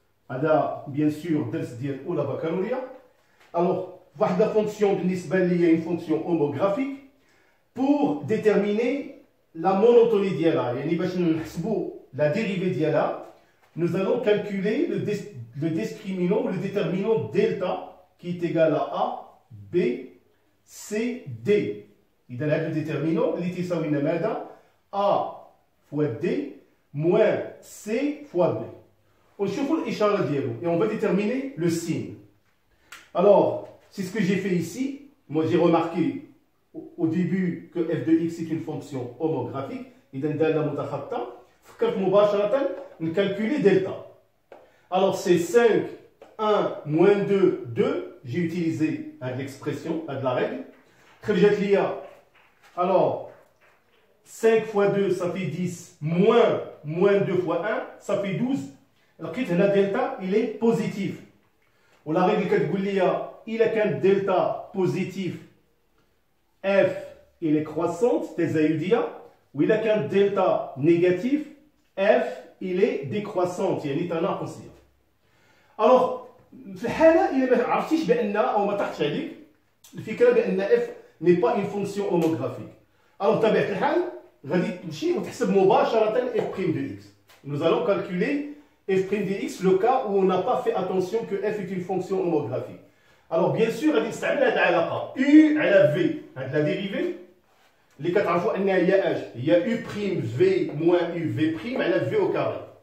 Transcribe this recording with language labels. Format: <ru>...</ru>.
<ar>هذا بيان سور درس ديال أولى بكالوريا. ألوغ واحد لا فونكسيون بالنسبة لي هي</ar> <fr>une fonction homographique pour déterminer la monotonie</fr> <ar>ديالها، يعني باش نحسبوا</ar> <fr>la dérivée ديالها nous allons calculer le discriminant ou le déterminant delta qui est égal à a b c d.</fr> <ar>إذا هذا الديترمينون اللي تيساوي لنا ماذا؟</ar> <fr>a fois d moins c fois b.</fr> <ar>ونشوفوا الإشارة ديالو</ar> <fr>et on va déterminer le signe. Alors, c'est ce que j'ai fait ici. Moi, j'ai remarqué au début que f de x est une fonction homographique.</fr> <ar>إذا دالة متخاطة. فكرت مباشرة نكالكولي دلتا.</ar> <fr>Alors, c'est 5, 1, moins 2, 2. J'ai utilisé l'expression, la règle.</fr> <ar>خرجت ليا.</ar> <fr>Alors, 5 fois 2, ça fait 10, moins 2 fois 1, ça fait 12.</fr> <ar>لقيت هنا دلتا</ar> <fr>il est positif.</fr> <ar>ولا règle كتقول لي إلا كان دلتا positif</ar> <fr>f il est croissante</fr> <ar>تزايدية، وإلا كان دلتا négatif</ar> <fr>f il est décroissante</fr> <ar>يعني تناقصية. Alors في الحالة إلا ما عرفتيش بأن أو ما طاحتش عليك الفكرة بأن</ar> <fr>f n'est pas une fonction homographique.</fr> <ar>Alors بطبيعة الحال غادي تمشي وتحسب مباشرة</ar> <fr>f' de x. Nous allons calculer f' de x le cas où on n'a pas fait attention que f est une fonction homographique. Alors bien sûr</fr> <ar>غادي نستعمل هذه العلاقة u على v. هذه la dérivée اللي كتعرفوا أنها هي اش؟ هي</ar> <fr>u' v moins u v'</fr> <ar>على</ar> <fr>v au carré.</fr>